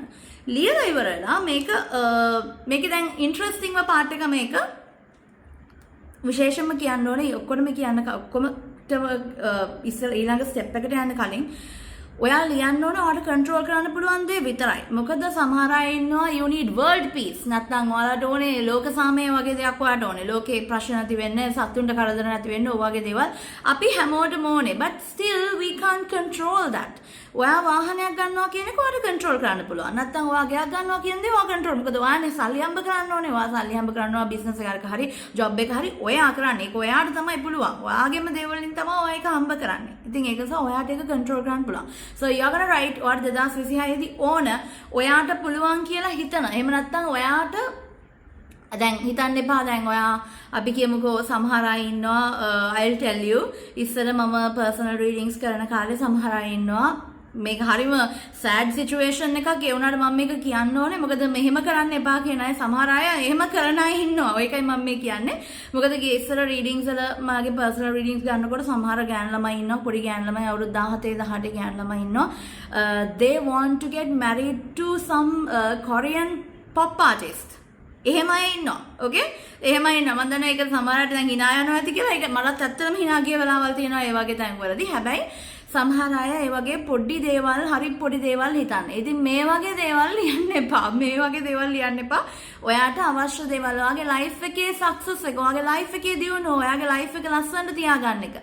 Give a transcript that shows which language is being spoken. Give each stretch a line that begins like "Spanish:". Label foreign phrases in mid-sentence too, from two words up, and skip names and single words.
Sinhala: ලියලා ඉවරලා මේකේ දැන්
English: interesting part
Sinhala: එක මේක විශේෂයෙන්ම කියන්න ඕනේ ඔක්කොම ඉස්සර ඊළඟ ස්ටෙප් එකට යන්න කලින් ඔයා ලියන්න ඕන ඔයාලට කන්ට්‍රෝල් කරන්න පුළුවන් දේ විතරයි. මොකද සමහර අය ඉන්නවා
English: you need world peace.
Sinhala: නැත්නම් ඔයාලට ඕනේ ලෝක සාමය වගේ දෙයක් ඔයාලට ඕනේ. ලෝකේ ප්‍රශ්න නැති වෙන්න, සතුන්ට කරදර නැති වෙන්න ඔය වගේ දේවල් අපි හැමෝටම ඕනේ.
English: But still we can't control that.
Sinhala: ඔයා වාහනයක් ගන්නවා කියන එක ඔයාලට කන්ට්‍රෝල් කරන්න පුළුවන්. නැත්නම් ඔයා ගයක් ගන්නවා කියන දේ ඔයා කන්ට්‍රෝල්. මොකද ඔයානේ සල්ලි හම්බ කරන්න ඕනේ. ඔයා සල්ලි හම්බ කරනවා බිස්නස් එකක හරි, ජොබ් එක හරි ඔයා කරන්නේ. ඒක ඔයාට තමයි පුළුවන්. ඔයාගේම දේවල් වලින් තමයි ඔයා ඒක හම්බ කරන්නේ. ඉතින් ඒක නිසා ඔයාට ඒක කන්ට්‍රෝල් කරන්න පුළුවන්.
English: So you're gonna write
Sinhala: ඔයාට 2026 දී ඕන ඔයාට පුළුවන් කියලා හිතන. එහෙම නැත්නම් ඔයාට දැන් හිතන්න එපා දැන් ඔයා අපි කියමුකෝ සමහර අය ඉන්නවා
English: I'll tell you
Sinhala: ඉස්සර මම
English: personal readings
Sinhala: කරන කාලේ සමහර අය ඉන්නවා මේක හරිම
English: sad situation
Sinhala: එකක් ඒ වුණාට මම මේක කියන්න ඕනේ මොකද මෙහෙම කරන්න එපා කියන අය සමහර අය එහෙම කරන අය ඉන්නවා ඒකයි මම මේ කියන්නේ මොකද ඉස්සර readings වල මාගේ
English: personal readings
Sinhala: ගන්නකොට සමහර ගෑනු ළමයි ඉන්නවා පොඩි ගෑනු ළමයි අවුරුදු 17 18 ගෑනු ළමයි ඉන්නවා
English: they want to get married to some Korean pop artist
Sinhala: එහෙම අය ඉන්නවා ඕකේ එහෙම ඉන්නවා මම දන්නවා ඒක සමහරට දැන් hina යනවා ඇති කියලා ඒක මලත් ඇත්තටම hina ගිය වෙලාවල් තියෙනවා ඒ වගේ තැන්වලදී හැබැයි සමහර අය ඒ වගේ පොඩි දේවල් හරි පොඩි දේවල් හිතන්නේ. ඉතින් මේ වගේ දේවල් ලියන්න එපා. මේ වගේ දේවල් ලියන්න එපා. ඔයාට අවශ්‍ය දේවල් ඔයාගේ ලයිෆ් එකේ සක්සස් එක, ඔයාගේ ලයිෆ් එකේ දියුණුව, ඔයාගේ ලයිෆ් එක ලස්සනට තියාගන්න එක.